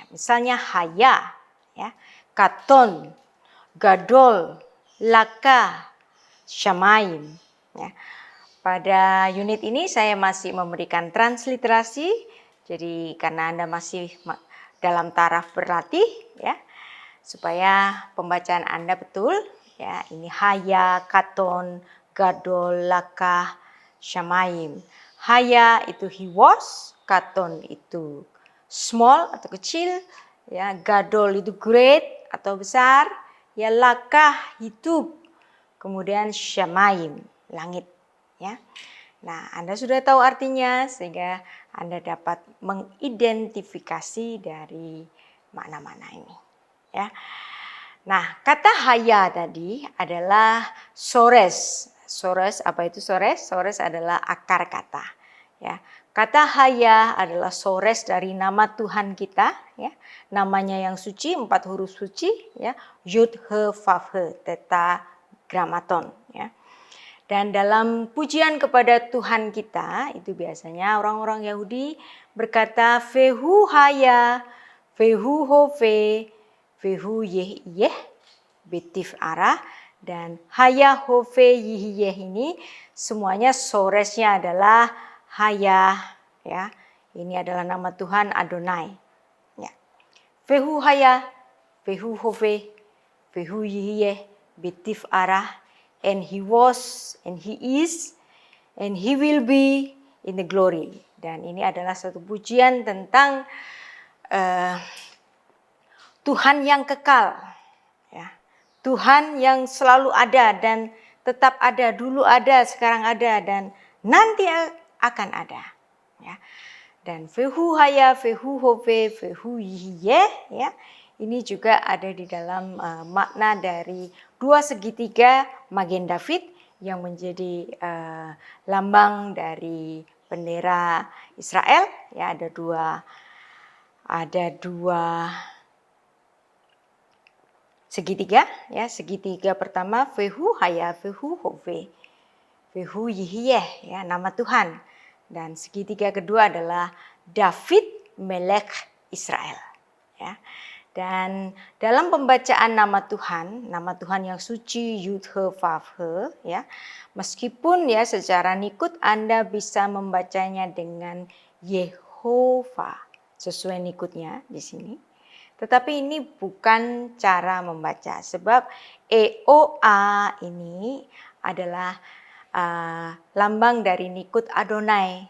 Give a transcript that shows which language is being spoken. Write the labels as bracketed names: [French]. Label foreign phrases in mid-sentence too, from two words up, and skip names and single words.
[Indonesian] Misalnya haya ya, katon, gadol, laka, syamaim. Ya. Pada unit ini saya masih memberikan transliterasi, jadi karena Anda masih dalam taraf berlatih, ya, supaya pembacaan Anda betul. Ya, ini haya, katon, gadol, laka, syamaim. Haya itu [English] he was, [Indonesian] katon itu small atau kecil, ya, gadol itu great atau besar. Ya, lakah hidup, kemudian syamaim langit ya. Nah, Anda sudah tahu artinya sehingga Anda dapat mengidentifikasi dari makna-makna ini ya. Nah, kata haya tadi adalah sores. Sores, apa itu sores? Sores adalah akar kata ya. Kata haya adalah sores dari nama Tuhan kita ya. Namanya yang suci, 4 huruf suci ya. [Hebrew] יוד הא ואו הא, [Indonesian] tetragrammaton ya. Dan dalam pujian kepada Tuhan kita itu biasanya orang-orang Yahudi berkata [Hebrew] והוא היה, והוא הווה, והוא יהיה יהיה, בתפארה, [Indonesian] dan haya hove yeh ini semuanya soresnya adalah haya ya. Ini adalah nama Tuhan Adonai ya. [Hebrew] והוא היה, והוא הווה, והוא יהיה, בתפארה, [English] and he was, and he is, and he will be in the glory. [Indonesian] Dan ini adalah satu pujian tentang Tuhan yang kekal ya. Tuhan yang selalu ada dan tetap ada, dulu ada, sekarang ada, dan nanti akan ada ya. Dan [Hebrew] והוא היה, והוא הווה, והוא יהיה [Indonesian] ya. Ini juga ada di dalam makna dari 2 segitiga magen David yang menjadi lambang dari bendera Israel ya. Ada dua segitiga ya. Segitiga pertama [Hebrew] והוא היה, והוא הווה, והוא יהיה [Indonesian] ya, nama Tuhan. Dan segitiga kedua adalah David [Hebrew] מלך ישראל [Indonesian] ya. Dan dalam pembacaan nama Tuhan yang suci [Hebrew] יוד הא ואו הא [Indonesian] ya, meskipun ya secara nikut Anda bisa membacanya dengan Yehova sesuai nikutnya di sini, tetapi ini bukan cara membaca sebab EOA ini adalah lambang dari nikut Adonai.